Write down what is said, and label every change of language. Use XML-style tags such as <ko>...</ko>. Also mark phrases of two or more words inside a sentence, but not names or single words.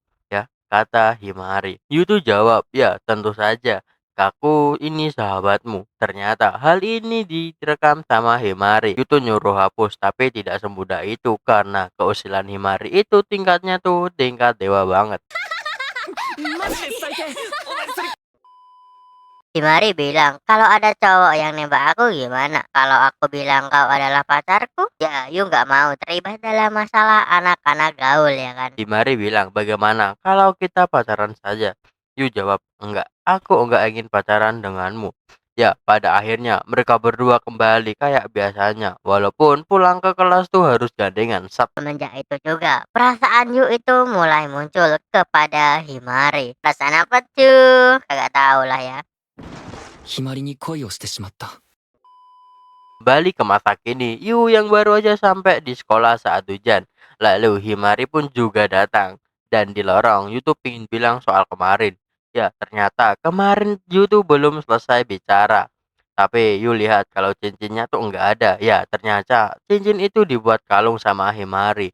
<id>Ya, kata Himari. Yu tuh jawab, ya tentu saja. Aku ini sahabatmu. Ternyata hal ini direkam sama Himari. Itu nyuruh hapus, tapi tidak semudah itu karena keusilan Himari itu tingkatnya tuh tingkat dewa banget.</id> <ja>マジで最低お前それ</ja> <id>Himari bilang, kalau ada cowok yang nembak aku gimana? Kalau aku bilang kau adalah pacarku, ya Yu nggak mau terlibat dalam masalah anak-anak gaul ya kan? Himari bilang, bagaimana kalau kita pacaran saja? Yu jawab, enggak, aku enggak ingin pacaran denganmu. Ya, pada akhirnya mereka berdua kembali kayak biasanya. Walaupun pulang ke kelas tuh harus gandengan. Semenjak itu juga, perasaan Yu itu mulai muncul kepada Himari. Perasaan apa tuh? Kagak tahu lah ya.</id> <ja>ひまりに恋をしてしまった</ja> <id>Kembali ke masa kini, Yu yang baru aja sampai di sekolah saat hujan. Lalu Himari pun juga datang. Dan di lorong, Yu tuh pingin bilang soal kemarin. Ya, ternyata kemarin Yu tuh belum selesai bicara. Tapi Yu lihat kalau cincinnya tuh enggak ada. Ya, ternyata cincin itu dibuat kalung sama Himari.</id>